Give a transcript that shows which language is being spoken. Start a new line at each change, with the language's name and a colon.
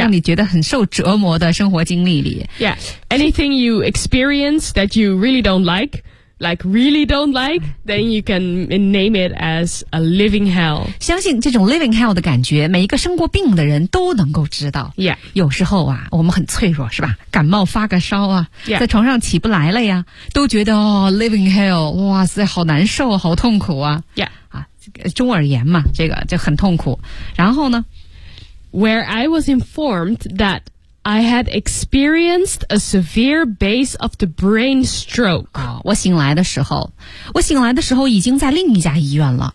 Chinese: 让你觉得很受折磨的生活经历里。
English: Yeah, anything you experience that you really don't like,Like really don't like, then you can name it as a living hell.
Chinese: 相信这种
English: living hell
Chinese: 的感觉，每一个生过病的人都能够知道。
English: Yeah.
Chinese: 有时候啊，我们很脆弱，是吧？感冒发个烧啊，
English: yeah.
Chinese: 在床上起不来了呀，都觉得哦
English: living hell,
Chinese: 哇塞，好难受，好痛苦啊。
English: Yeah.
Chinese: 啊，中耳炎嘛，这个就很痛苦。然后呢
English: ？Where I was informed that. I had experienced a severe base of the brain stroke.、 Oh,
Chinese: 我醒来的时候已经在另一家医院了。